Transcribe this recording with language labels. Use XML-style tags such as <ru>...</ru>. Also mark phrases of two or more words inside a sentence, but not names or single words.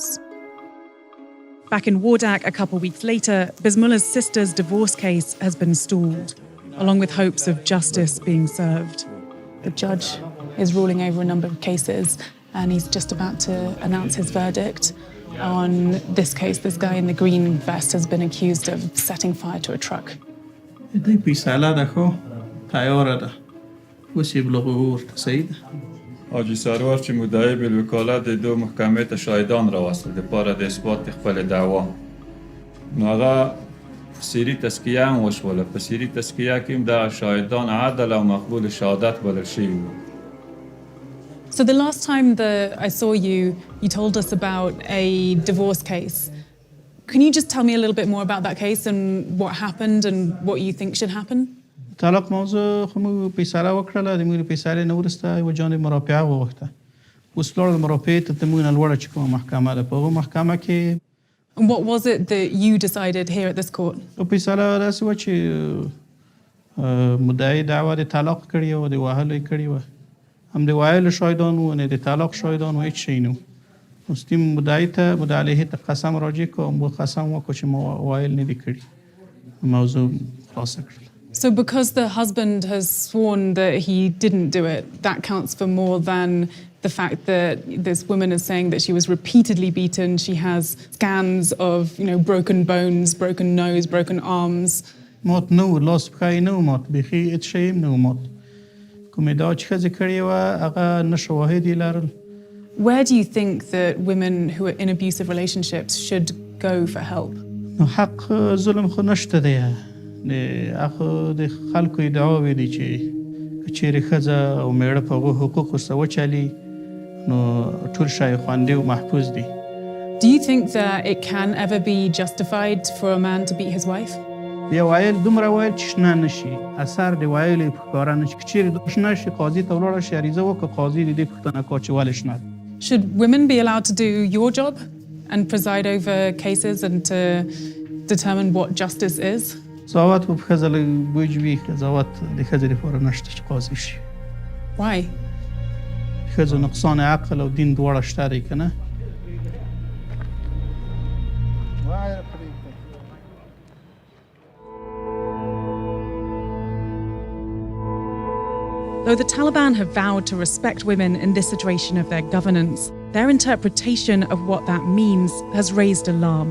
<en>Back in Wardak a couple weeks later, Bismullah's sister's divorce case has been stalled, along with hopes of justice being served. The judge is ruling over a number of cases and he's just about to announce his verdict. On this case, this guy in the green vest has been accused of setting fire to a truck.</en> <ps>حاجی سروار چې مدعی بالوکالت د دو محکمې ته شاهدان راوستل د پاره د اثبات خپل دعوا نو هغه سیری تسکیه هم وشوله په سیری تسکیه کې هم د شاهدان عدل او مقبول شهادت بلل شوي وو.</ps> <en>So the last time that I saw you, you told us about a divorce case. Can you just tell me a little bit more about that case and what happened and what you think should happen?</en> <ps>طلاق موضوع خو موږ فیصله وکړله د موږ فیصلې نه وروسته یوه جانب مرافعه وغوښته اوس لاړل مرافعې ته موږ نه لوړه چې کومه محکمه ده په هغه محکمه کې</ps> <en>And what was it that you decided here at this court?</en> <ps>فیصله داسې وه چې مدعي دعوه د طلاق کړې وه د وهلو یې کړې وه هم د ویلو شاهدان وو نه د طلاق شاهدان وو هېڅ شی نه وو اوس دې مدعي علیه ته قسم راجع کړو موږ قسم وکړو چې ما ویل نه دي کړي موضوع خلاصه کړله.</ps> <en>So because the husband has sworn that he didn't do it, that counts for more than the fact that this woman is saying that she was repeatedly beaten. She has scans of, broken bones, broken nose, broken arms.</en> <ps>مات نو لاس پښه نه مات بيخي هېڅ شی نه مات کوم ادعا چې ښځې کړې وه هغه نه شواهد یې لرل.</ps> <en>Where do you think that women who are in abusive relationships should go for help?</en> <ps>نو حق ظلم خو نشته دی هغه د خلکو ادعاوې دي چې که چیرې ښځه او میړه په هغو حقوقو سره وچلي نو ټول شی خوندي او محفوظ دي.</ps> <en>Do you think that it can ever be justified for a man to beat his wife?</en> <ps>بیا ویل دومره ویل چې شنه نه شي اثر د ویلو یې په ښکاره نه شي که چیرې شنه شي قاضي ته ولاړه شي عریضه وکړه قاضي د دې پوښتنه کوي چې ولې شنه ده.</ps> <en>Should women be allowed to do your job and preside over cases and to determine what justice is?</en> <ps>قضاوت په ښځه لږ بوج وي قضاوت د ښځې لپاره نشته چې قاضي شي.</ps> <en>Why?</en> <ps>ښځو نقصان عقل او دین دواړه شته دی که نه.</ps> <en>Though the Taliban have vowed to respect women in this iteration of their governance, their interpretation of what that means has raised alarm.</en>